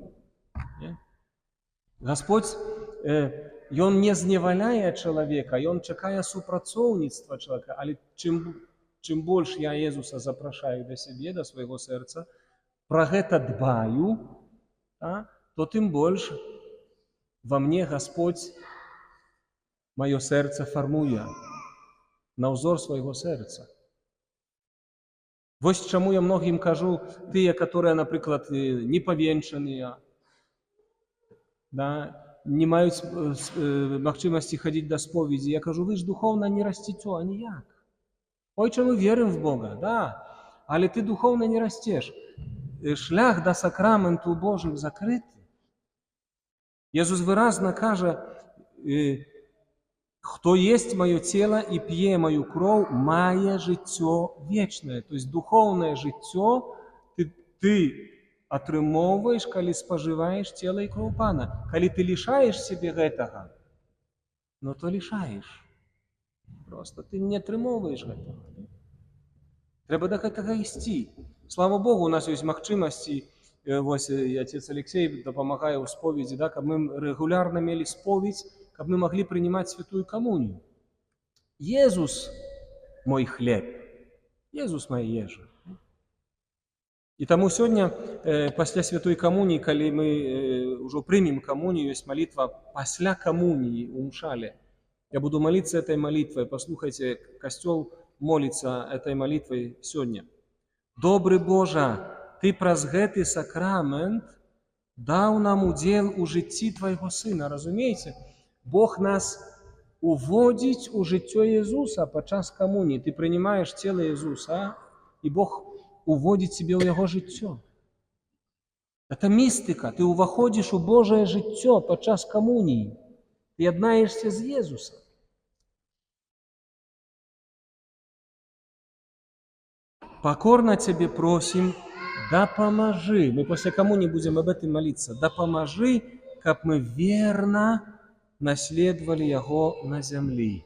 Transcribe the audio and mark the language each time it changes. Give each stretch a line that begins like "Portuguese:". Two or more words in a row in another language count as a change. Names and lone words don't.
Belarusian: Господь Ён не зневаляе чалавека, Ён чакае супрацоўніцтва чалавека, але чым больш я Иисуса запрашаю да сябе, да свайго сэрца, пра гэта дбаю, то тым больш
Russian: во мне
Belarusian: Господь маё сэрца фармуе на ўзор свайго сэрца. Вось чаму я многім кажу, тыя, которые, напрыклад, не павенчаныя, да, не маюць магчымасці хадзіць да споведзі. Я кажу, вы ж духовно не расцеце, а ніяк. Ой, чым мы верым
Russian: в Бога,
Belarusian: да, але ты духовно не растеш. Шлях да сакраменту Божых закрыты.
Russian: Иисус выразно каже, кто есть мое тело и пье мою кровь,
Belarusian: мае жыццё вечное. То есть духовное жыццё ты атрымоўваеш, калі спажываеш цела і кроў Пана. Калі ты лишаеш себе гэтага, ну то лишаеш. Просто ты не атрымоўваеш гэтага. Трэба да гэтага ісці. Слава Богу, у нас ёсць магчымасці, вось отец Алексей дапамагае ў споведзі, да, каб мы регулярно мелі споведь, каб мы
Russian: могли принимать святую коммунию. Иисус мой хлеб, Иисус моя ежа. И тому сегодня, после святой коммунии, когда мы уже примем коммунию, есть молитва «После коммунии» у Мшале. Я буду молиться этой молитвой. Послушайте, костел молится этой молитвой сегодня. «Добрый Боже,
Belarusian: Ты праз гэты сакрамент даў нам удел у житті Твоего Сына». Разумеете?
Russian: Бог нас уводит у жыццё Иисуса подчас коммунии. Ты принимаешь тело Иисуса,
Belarusian: і Бог уводить тебе ў яго жыццё.
Russian: Это містыка.
Belarusian: Ты ўваходзіш у Божае жыццё падчас камуніі. Ты яднаешься з Езусам.
Russian: Покорно Тебе просим, допоможи. Мы после коммунии будем об этом молиться. Допоможи, как мы верно наследовали Его на земле.